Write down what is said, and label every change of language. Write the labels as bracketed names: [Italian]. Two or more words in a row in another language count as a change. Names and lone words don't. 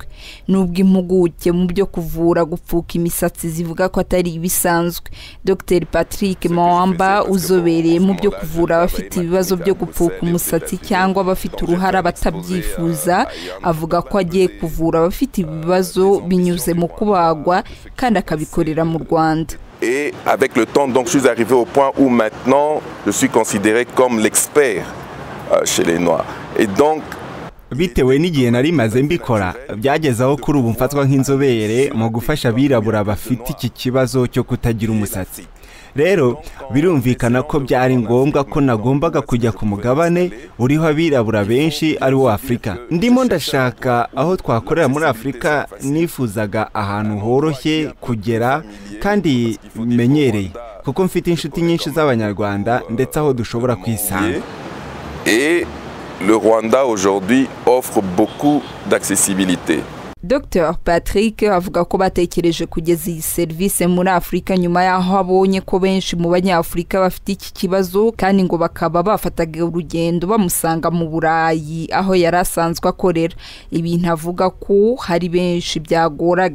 [Kinyarwanda] Nubwo impuguke mu byo kuvura gupfuka imisatsi zivuga ko atari ibisanzwe, Dr Patrick Mwamba uzobereye mu byo kuvura abafite ibibazo byo gupfuka umusatsi cyangwa abafite uruhara batabyifuza, avuga ko agiye kuvura abafite ibibazo binyuze mu kubagwa kandi akabikorera mu Rwanda. [French] Et avec le temps, donc, je suis arrivé au point où maintenant je suis considéré comme l'expert chez les Noirs. Et donc [Kinyarwanda] bitewe n'igihe nari maze mbikora, byagezaho kuri ubu mfatwa nk'inzobere mu gufasha abirabura bafite iki kibazo cyo kutagira umusatsi. Rero birumvikana ko byari ngombwa ko nagombaga kujya ku mugabane uriho abirabura benshi ari wo Afrika. Ndimo ndashaka aho twakorera muri Afrika, nifuzaga ahantu horoshye kugera kandi menyereye, kuko mfite inshuti nyinshi z'abanyarwanda ndetse aho dushobora kwisanga. [French] Et le Rwanda aujourd'hui offre beaucoup d'accessibilité. [Kinyarwanda] Dr Patrick avuga ko batekereje kugeza iyi service muri Afrika nyuma yaho abonye ko benshi mu banyafrika bafite iki kibazo, kandi ngo bakaba bafataga urugendo bamusanga mu Burayi aho yarasanzwe akorera. Ibintu avuga ko hari benshi byagoraga.